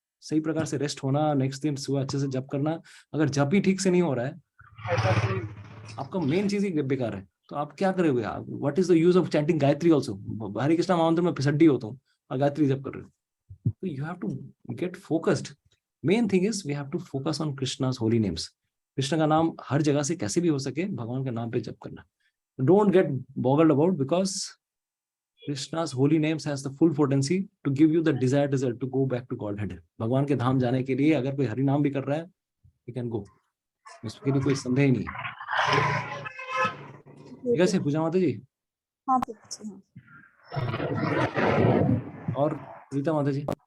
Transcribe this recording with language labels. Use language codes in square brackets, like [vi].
[hi] सही प्रकार से रेस्ट होना, नेक्स्ट दिन सुबह अच्छे से जप करना। अगर जप ही ठीक से नहीं हो रहा है, आपका मेन चीज ही बेकार है, तो आप क्या करोगे? आप [en] What is the use of chanting Gayatri also? [hi] हरे कृष्णा महामंत्र में फिसड्डी होता हूँ और गायत्री जप कर रहे हो, तो [en] You have to get focused. Main thing is we have to focus on Krishna's holy names. [hi] Krishna का नाम हर जगह से कैसे भी हो सके भगवान के नाम पे जप करना। [en] Don't get boggled about, because Krishna's holy names has the full potency to give you the desired result, to go back to Godhead. [hi] भगवान के धाम जाने के लिए अगर कोई हरि नाम भी कर रहा है, [en] you can go, [hi] इसके लिए कोई संदेह नहीं है। ठीक है पूजा माता जी? हाँ, और रीता माता जी?